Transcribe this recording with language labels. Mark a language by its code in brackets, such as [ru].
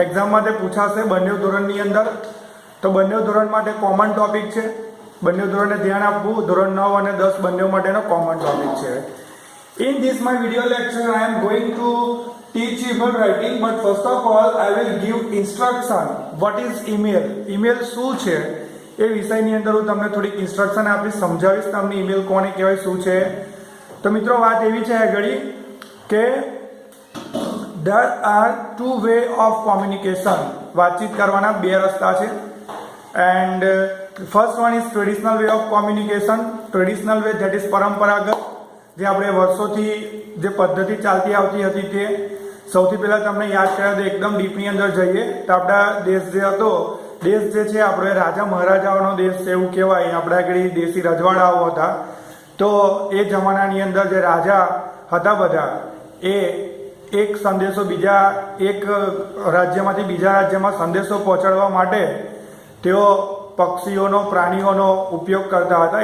[gu] Exam માટે પૂછાશે બંને ધોરણની અંદર. તો બંને ધોરણ માટે કોમન ટોપિક છે. બંને ધોરણને ધ્યાન આપવું. ધોરણ 9 અને 10 બંને માટેનો કોમન ટોપિક છે. [en] In this my video lecture I am going to teach email writing, but first of all I will give instruction what is email. [gu] email શું છે એ વિષયની અંદર હું તમને થોડીક ઇન્સ્ટ્રક્શન આપીશ, સમજાવીશ તમને ઈમેલ કોને કહેવાય, શું છે. તો મિત્રો, વાત એવી છે આગળ કે [en] there are two way of communication. [gu] વાતચીત કરવાના બે રસ્તા છે. [en] and first one is traditional way of communication. traditional way, that is [gu] પરંપરાગત, જે આપણે વર્ષોથી જે પદ્ધતિ ચાલતી આવતી હતી તે. સૌથી પહેલા તમને યાદ કર્યા તો એકદમ ડીપની અંદર જઈએ તો આપણા દેશ જે હતો, દેશ જે છે આપણે રાજા મહારાજાઓનો દેશ છે એવું કહેવાય. આપણા આગળ દેશી રજવાડાઓ હતા. તો એ જમાનાની અંદર જે રાજા હતા બધા, એ એક સંદેશો બીજા એક રાજ્યમાંથી બીજા રાજ્યમાં સંદેશો પહોંચાડવા માટે તેઓ પક્ષીઓનો, પ્રાણીઓનો ઉપયોગ કરતા હતા.